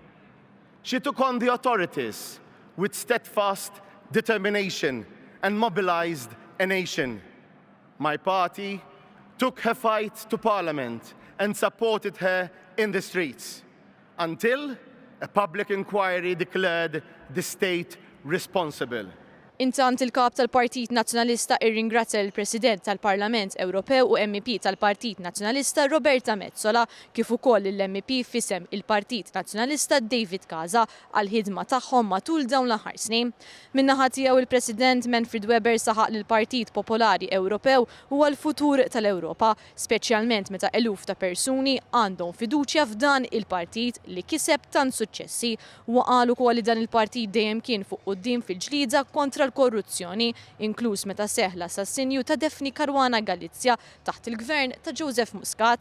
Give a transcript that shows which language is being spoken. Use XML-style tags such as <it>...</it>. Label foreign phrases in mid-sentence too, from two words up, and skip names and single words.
<en>She took on the authorities with steadfast determination and mobilized a nation. My party took her fight to Parliament and supported her in the streets until a public inquiry declared the state responsible.</en> <mt>Intant il-kap tal-Partit Nazzjonalista irringrazzja l-President tal-Parlament Ewropew u MEP tal-Partit Nazzjonalista Roberta Mezzola kif ukoll l-MEP fisem il-Partit Nazzjonalista David Casa għal-ħidma tagħhom matul dawn l-aħħar snin. Min-naħa tiegħu il-President Manfred Weber saħaq li l-Partit Popolari Ewropew huwa l-futur tal-Ewropa, speċjalment meta eluf ta' persuni għandhom fiduċja f'dan il-partit li kiseb tant suċċessi u qal ukoll li dan il-partit dejjem kien fuq quddiem fil-ġlieda kontra l-korruzzjoni, inkluż meta seħħ l-assassinju ta' Defni Caruana Galizja taħt il-gvern ta' Joseph Muscat.</mt>